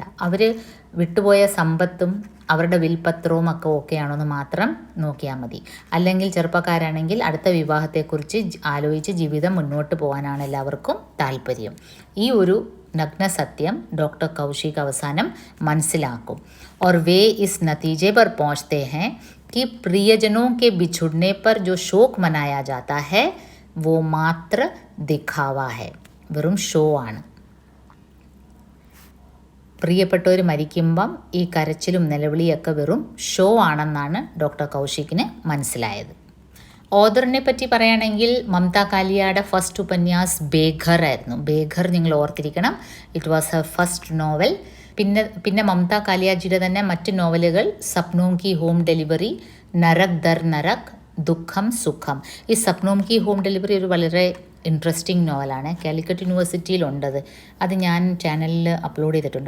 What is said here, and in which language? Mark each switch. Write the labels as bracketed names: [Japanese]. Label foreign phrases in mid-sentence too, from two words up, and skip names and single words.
[Malayalam] അവർ വിട്ടുപോയ സമ്പത്തും അവരുടെ വിൽപത്രവും ഒക്കെ ഓക്കെയാണോ എന്ന് മാത്രം നോക്കിയാൽ മതി. അല്ലെങ്കിൽ ചെറുപ്പക്കാരാണെങ്കിൽ അടുത്ത വിവാഹത്തെക്കുറിച്ച് ആലോചിച്ച് ജീവിതം മുന്നോട്ട് പോകാനാണ് എല്ലാവർക്കും താല്പര്യം. ഈ ഒരു നഗ്ന സത്യം ഡോക്ടർ കൗശിക് അവസാനം മനസ്സിലാക്കും. [Hindi] और वे इस नतीजे पर पहुंचते हैं कि प्रियजनों के बिछुड़ने पर जो शोक मनाया जाता है वो मात्र दिखावा है. [Malayalam] വെറും ഷോ ആണ്. പ്രിയപ്പെട്ടവർ മരിക്കുമ്പം ഈ കരച്ചിലും നിലവിളിയൊക്കെ വെറും ഷോ ആണെന്നാണ് ഡോക്ടർ കൗശിക്കിന് മനസ്സിലായത്. ഓഥറിനെ പറ്റി പറയുകയാണെങ്കിൽ മമത കാലിയയുടെ ഫസ്റ്റ് ഉപന്യാസ് ബേഘർ ആയിരുന്നു. ബേഘർ നിങ്ങൾ ഓർത്തിരിക്കണം, [English] it was her first novel. [Malayalam] പിന്നെ മമത കാലിയാജിയുടെ തന്നെ മറ്റ് നോവലുകൾ സപ്നോം കി ഹോം ഡെലിവറി, നരക് ദർ നരക്, ദുഃഖം സുഖം. ഈ സപ്നോം കി ഹോം ഡെലിവറി ഒരു വളരെ ഇൻട്രസ്റ്റിംഗ് നോവലാണ്. കാലിക്കറ്റ് യൂണിവേഴ്സിറ്റിയിലുണ്ടത്. അത് ഞാൻ ചാനലിൽ അപ്ലോഡ് ചെയ്തിട്ടുണ്ട്.